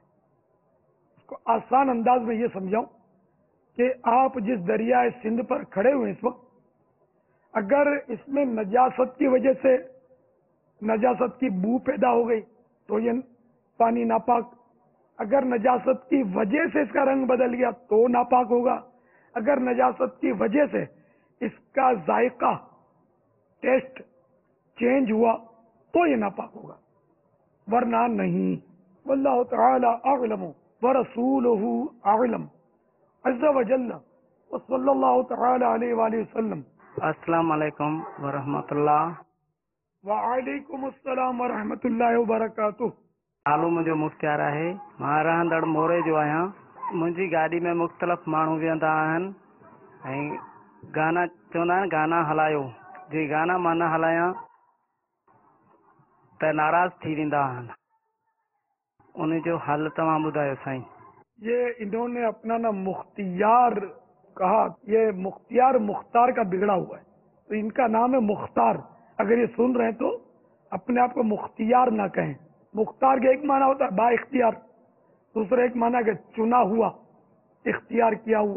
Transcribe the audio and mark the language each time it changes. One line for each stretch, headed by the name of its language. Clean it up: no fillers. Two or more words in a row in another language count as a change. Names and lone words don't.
Urdu: اس کو آسان انداز میں یہ سمجھاؤں کہ آپ جس دریائے سندھ پر کھڑے ہوئے اس وقت، اگر اس میں نجاست کی وجہ سے نجاست کی بو پیدا ہو گئی تو یہ پانی ناپاک، اگر نجاست کی وجہ سے اس کا رنگ بدل گیا تو ناپاک ہوگا، اگر نجاست کی وجہ سے اس کا ذائقہ،
English: test change
Urdu: ہوا تو یہ ناپاک ہوگا، ورنہ نہیں۔
Arabic: واللہ تعالی اعلم ورسولہ اعلم عز وجل وصلی اللہ تعالی علیہ وآلہ وسلم۔ السلام علیکم ورحمۃ اللہ۔ وعلیکم السلام ورحمۃ اللہ وبرکاتہ۔
Sindhi: नालो मुंहिंजो मुख्तियार आहे। मां रहंदड़ मोरे जो आहियां। मुंहिंजी गाॾी में मुख़्तलिफ़ माण्हू वेहंदा आहिनि ऐं गाना चवंदा आहिनि गाना हलायो, जे गाना मां न हलायां त नाराज़ थी वेंदा आहिनि। उन जो हल तव्हां ॿुधायो साईं।
Urdu: یہ انہوں نے اپنا نا مختیار کہا، یہ مختیار مختار کا بگڑا ہوا ہے، تو ان کا نام ہے مختار۔ اگر یہ سن رہے ہیں تو اپنے آپ کو مختیار نہ کہیں۔ مختار کا ایک معنی ہوتا ہے با اختیار، دوسرا ایک معنی کہ چنا ہوا، اختیار کیا ہوا۔